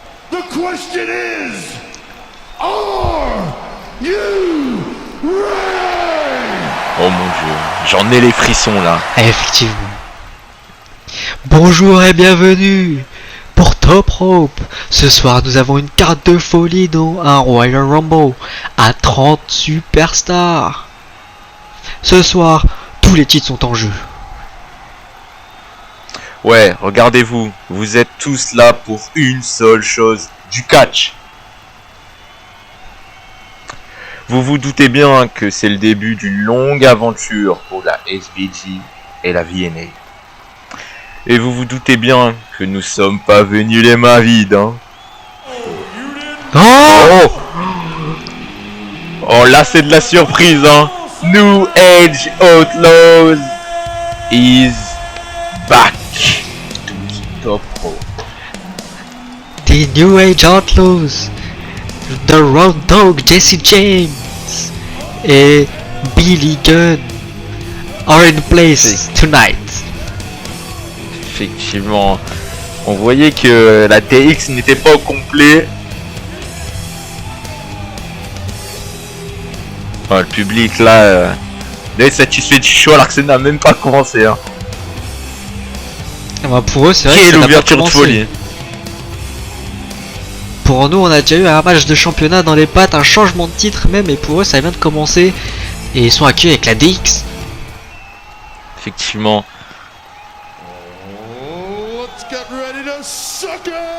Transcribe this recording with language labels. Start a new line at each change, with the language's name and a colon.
English: The question is, are you ready?
French: Oh mon dieu, j'en ai les frissons là. Effectivement. Bonjour et bienvenue pour Top Rope. Ce soir, nous avons une carte de folie dans un Royal Rumble à 30 superstars. Ce soir, tous les titres sont en jeu. Ouais, regardez-vous, vous êtes tous là pour une seule chose, du catch. Vous vous doutez bien que c'est le début d'une longue aventure pour la SBG et la VNA. Et vous vous doutez bien que nous sommes pas venus les mains vides, hein. Oh, Oh là c'est de la surprise, hein.
English: New Age Outlaws is back to Top Rope. the New Age Outlaws, The Road Dogg, Jesse James et Billy Gunn are in place tonight.
French: Effectivement, on voyait que la DX n'était pas au complet. Oh, le public là, est satisfait du show alors que ça n'a même pas commencé. Hein. Ah bah pour eux, c'est vrai que Quelle ça n'a pas ouverture de commencé. folie. Pour nous, on a déjà eu un match de championnat dans les pattes, un changement de titre même, et pour eux, ça vient de commencer. Et ils sont accueillis avec la DX. Effectivement.
English: Let's get ready to suck it!